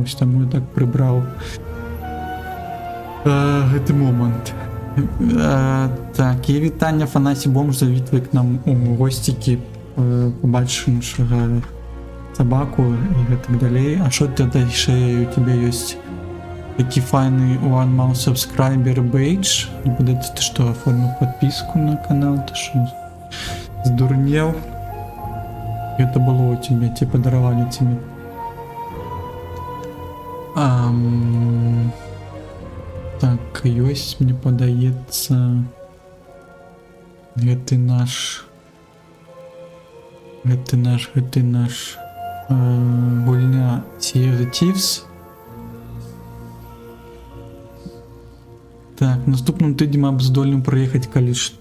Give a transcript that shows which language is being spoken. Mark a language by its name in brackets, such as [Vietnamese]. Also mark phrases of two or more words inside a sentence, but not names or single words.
[Belarusian] Вось таму я так прыбраў гэты момант. Так, і вітанне, Афанасі Бомж, завітвай к нам у госцікі, побачым нашага сабаку і гэтак далей. А што тады яшчэ у тебя ёсць такі файны [English] one month subscriber badge? [Russian] Ты што, оформил подписку на канал? [Belarusian] Ты што, здурнел? [Russian] Это было у тебя, тебе подаровали тебе. [Belarusian] Так, ёсць, мне падаецца, гэты наш гульня Sea of Thieves. Так, наступным тыднем абздольным прыехаць, калі што.